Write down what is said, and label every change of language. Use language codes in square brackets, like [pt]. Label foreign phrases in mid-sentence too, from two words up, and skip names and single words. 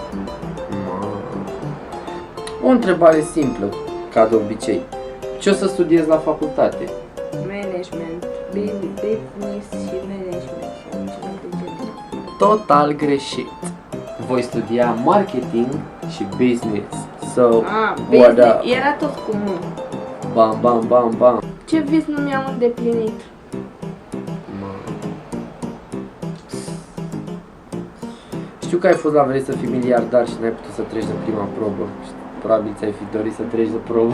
[ro] O întrebare simplă, ca de obicei. Ce o să studiez la facultate? Management. Business și management. Sau ceva de genul. Total greșit. Voi studia marketing și business. [en] So, Ah, what business. up? [ro] Era tot cu nu. Bam, bam, bam, bam. Ce vis nu mi-am îndeplinit? Știu că ai fost la vrei să fii miliardar și n-ai putut să treci de prima probă. Probabil ți-ai fi dorit să treci de probă.